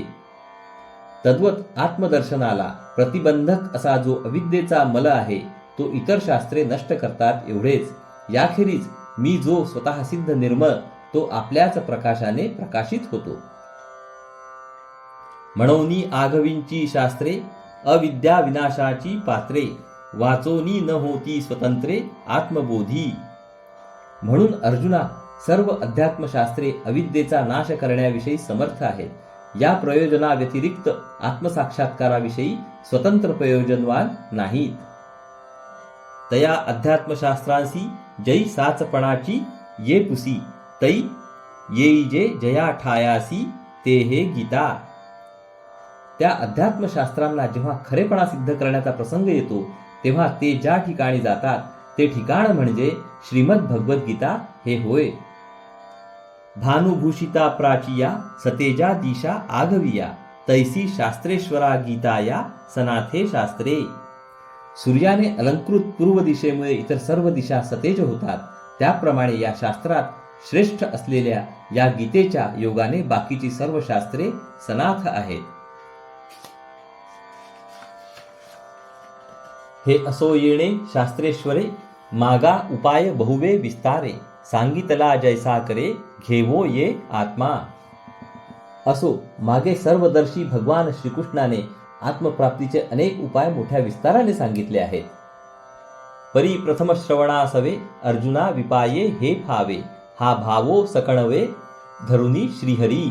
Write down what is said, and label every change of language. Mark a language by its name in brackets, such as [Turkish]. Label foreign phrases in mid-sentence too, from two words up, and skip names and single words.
[Marathi] तद्वत आत्मदर्शनाला प्रतिबंधक असा जो अविद्येचा मल आहे तो इतर शास्त्रे नष्ट करतात एवढेच. याखेरीज मी जो स्वतः सिद्ध निर्मळ तो आपल्याच प्रकाशाने प्रकाशित होतो. म्हणोनी आघवींची शास्त्रे, अविद्या विनाशाची पात्रे, वाचोनी न होती स्वतंत्रे आत्मबोधी. म्हणून अर्जुना, सर्व अध्यात्मशास्त्रे अविद्येचा नाश करण्याविषयी समर्थ आहेत. या प्रयोजना व्यतिरिक्त आत्मसाक्षात्काराविषयी स्वतंत्र प्रयोजनवान नाहीत. तया अध्यात्मशास्त्रांसी जै साचपणाची ये पुसी, तै येई जे जया ठायासी ते हे गीता. त्या अध्यात्मशास्त्रांना जेव्हा खरेपणा सिद्ध करण्याचा प्रसंग येतो तेव्हा ते ज्या ठिकाणी जातात ते ठिकाण म्हणजे श्रीमद भगवद्गीता हे होय. भानुभूषिता प्राचिया सतेजा दिशा आघविया, तैसी शास्त्रेश्वरा गीताया सनाथे शास्त्रे. सूर्याने अलंकृत पूर्व दिशेमुळे इतर सर्व दिशा सतेज होतात, त्याप्रमाणे या शास्त्रात श्रेष्ठ असलेल्या या गीतेच्या योगाने बाकीची सर्व शास्त्रे सनाथ आहेत. हे असो येणे शास्त्रेश्वरे, मागा उपाय बहुवे विस्तारे, सांगितला जैसा करे घेवो ये आत्मा. असो, मागे सर्वदर्शी भगवान श्रीकृष्णाने आत्मप्राप्तीचे अनेक उपाय मोठ्या विस्ताराने सांगितले आहेत. परी प्रथम श्रवणासवे अर्जुना विपाये हे फावे, हा भावो सकणवे धरुनी श्रीहरी.